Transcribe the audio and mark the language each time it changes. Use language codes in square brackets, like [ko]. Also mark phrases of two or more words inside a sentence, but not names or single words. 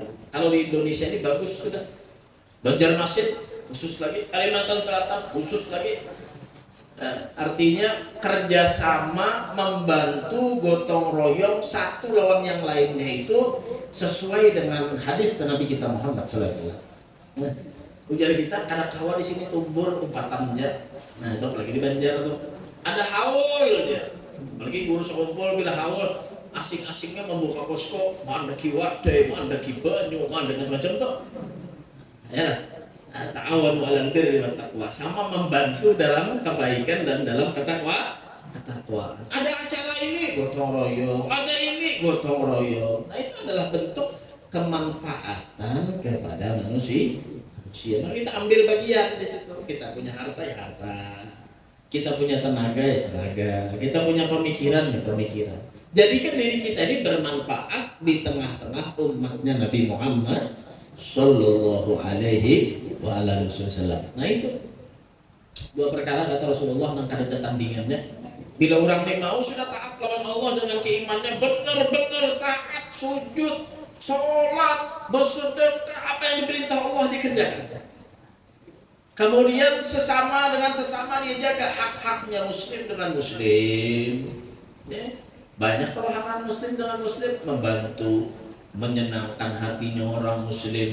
[id] Kalau di Indonesia ini bagus sudah. Banjarmasin khusus lagi, Kalimantan Selatan khusus lagi. Nah, artinya kerjasama, membantu, gotong royong satu lawan yang lainnya itu sesuai dengan hadis Nabi kita Muhammad SAW. Nah, ujar kita karena kawan di sini tumbuh umpatannya. Nah itu apalagi di Banjar tuh ada haul dia. [bjn] Apalagi guru sekumpul bila haul asing-asingnya membuka posko, mandaki wadai, mandaki banyu, mandaki macam tuh. [ar] Ya, تعاونوا على البر والتقوى, [id] sama membantu dalam kebaikan dan dalam ketakwaan. Ada acara ini gotong royong, ada ini gotong royong. Nah itu adalah bentuk kemanfaatan kepada manusia. Nah, kita ambil bagian di situ. Kita punya harta ya harta, kita punya tenaga ya tenaga, kita punya pemikiran ya pemikiran. Jadikan diri kita ini bermanfaat di tengah-tengah umatnya Nabi Muhammad [ar] صلى الله عليه وسلم. [id] Nah itu dua perkara kata Rasulullah [bjn] nang kada tandingannya. [id] Bila orang ini mau sudah taat lawan Allah dengan keimanannya benar-benar taat, sujud, sholat, bersedekah, apa yang diperintah Allah dikerjakan. Kemudian sesama dengan sesama dia jaga hak-haknya muslim dengan muslim. Ya. Banyak kalau hak muslim dengan muslim, membantu, menyenangkan hatinya orang muslim.